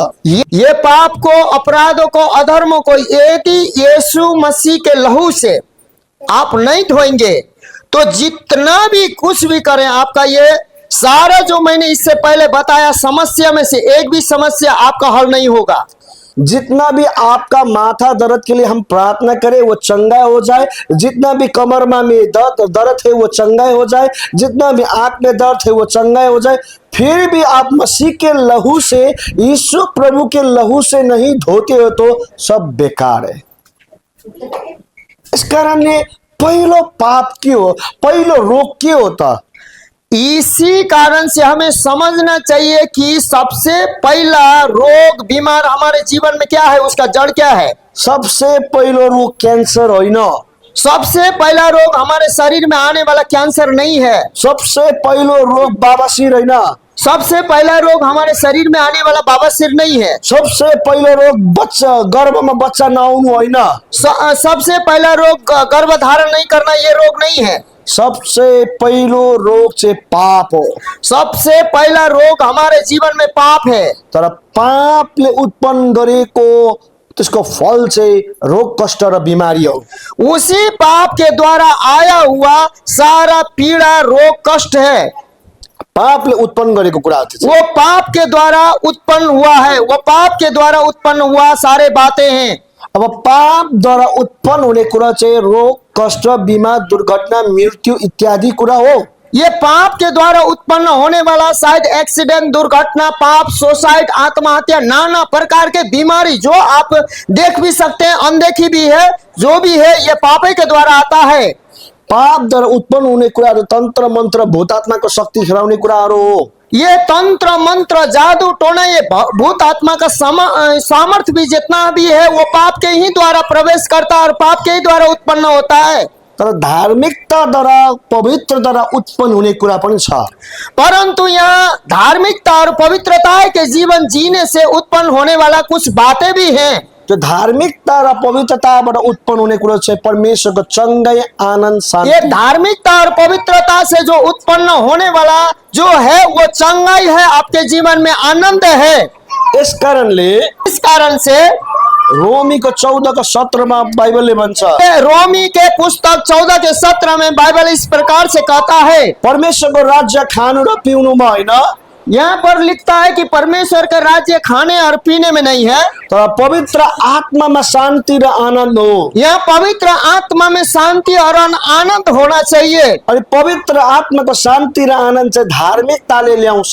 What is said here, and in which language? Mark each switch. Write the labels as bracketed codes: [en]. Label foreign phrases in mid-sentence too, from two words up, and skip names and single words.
[hi] ये पाप को, अपराधों को, अधर्मों को यदि यीशु मसीह के लहू से आप नहीं धोएंगे तो जितना भी कुछ भी करें, आपका ये सारा जो मैंने इससे पहले बताया समस्या में से एक भी समस्या आपका हल नहीं होगा। जितना भी आपका माथा दर्द के लिए हम प्रार्थना करें वो चंगा हो जाए, जितना भी कमरमा में दर्द है वो चंगा हो जाए, जितना भी आंख में दर्द है वो चंगा हो जाए, फिर भी आप मसीह के लहू से, यीशु प्रभु के लहू से नहीं धोते हो तो सब बेकार है। [ne] इस कारणले पहिलो पाप के हो, पहिलो रोग के हो त? [hi] इसी कारण से हमें समझना चाहिए कि सबसे पहला रोग बीमार हमारे जीवन में क्या है, उसका जड़ क्या है। [ne] सबसे पहिलो रोग क्यान्सर होइन, [hi] सबसे पहला रोग हमारे शरीर में आने वाला कैंसर नहीं है। [ne] सबसे पहिलो रोग बाबासिर होइन, [hi] सबसे पहला रोग हमारे शरीर में आने वाला बवासीर नहीं है। [ne] सबसे पहिलो रोग बच्चा गर्भमा बच्चा नआउनु होइन, [hi] सबसे पहला रोग गर्भधारण नहीं करना, ये रोग नहीं है। [ne] सबसे पहिलो रोग चाहिँ पाप हो। [hi] सबसे पहला रोग हमारे जीवन में पाप है। [ne] तर पापले उत्पन्न गरेको त्यसको फल चाहिँ रोग कष्ट र बिमारी हो। [hi] उसी पाप के द्वारा आया हुआ सारा पीड़ा रोग कष्ट है। [ne] पापले उत्पन्न गरेको कुरा हो त्यो चाहिँ। [hi] वो पाप के द्वारा उत्पन्न हुआ है, वो पाप के द्वारा उत्पन्न हुआ सारे बातें हैं। [ne] अब पापद्वारा उत्पन्न हुने कुरा चाहिँ रोग, कष्ट, बिमार, दुर्घटना, मृत्यु इत्यादि कुरा हो। [hi] ये पाप के द्वारा उत्पन्न होने वाला शायद एक्सीडेंट, दुर्घटना, पाप, सुसाइड, आत्महत्या, नाना प्रकार के बीमारी जो आप देख भी सकते हैं, अनदेखी भी है, जो भी है ये पाप के द्वारा आता है। [ne] पापद्वारा उत्पन्न हुने कुराहरू तन्त्र मन्त्र भूत आत्माको शक्ति खेलाउने कुराहरू हो। [hi] ये तंत्र मंत्र जादू टोना ये भूत आत्मा का सामर्थ्य भी जितना भी है वो पाप के ही द्वारा प्रवेश करता है और पाप के ही द्वारा उत्पन्न होता है। [ne] तर धार्मिकताद्वारा पवित्रद्वारा उत्पन्न हुने कुरा पनि छ। [hi] परंतु यहाँ धार्मिकता और पवित्रता के जीवन जीने से उत्पन्न होने वाला कुछ बातें भी हैं। [ne] त्यो धार्मिकता र पवित्रताबाट उत्पन्न हुने कुरो चाहिँ परमेश्वरको चंगाई, आनन्द, [hi] ये [ne] शान्ति। [hi] धार्मिकता और पवित्रता से जो उत्पन्न होने वाला जो है वो चंगाई है, आपके जीवन में आनंद है। [ne] यस कारणले [hi] इस कारण से [ne] रोमीको 14:17 मा बाइबलले भन्छ, [hi] रोमी के पुस्तक 14 के 17 में बाइबल इस प्रकार से कहता है। [ne] परमेश्वरको राज्य खानु र पिउनुमा होइन, [hi] यहाँ पर लिखता है कि परमेश्वर का राज्य खाने और पीने में नहीं है, [ne] तर पवित्र आत्मामा शान्ति र आनन्द हो। [hi] यहाँ पवित्र आत्मा में शांति और आनंद होना चाहिए। [ne] अनि पवित्र आत्माको शान्ति र आनन्द चाहिँ धार्मिकताले ल्याउँछ।